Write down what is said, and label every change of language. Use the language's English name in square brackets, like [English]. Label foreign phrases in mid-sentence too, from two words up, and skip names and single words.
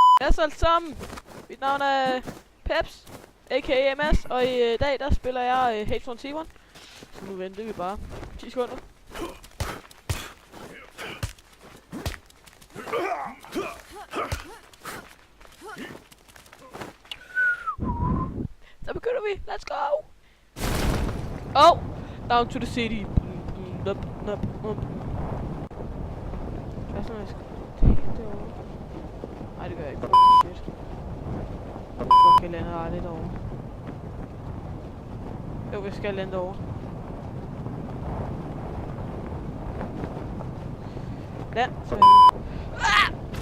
[Danish] Hej så alle sammen. Mit navn er Peps, a.k.a. MS, og i dag der spiller jeg H1 T1. Så nu venter vi bare 10 sekunder. Så begynder vi. [English] Let's go! Oh! Down to the city. [Danish] Hvad så, jeg skal take derovre? Nej, det gør jeg ikke. [English] Fuck, shit. [Danish] Fuck, jeg lander aldrig derovre. Jo, jeg skal lande derovre. Land, så ah!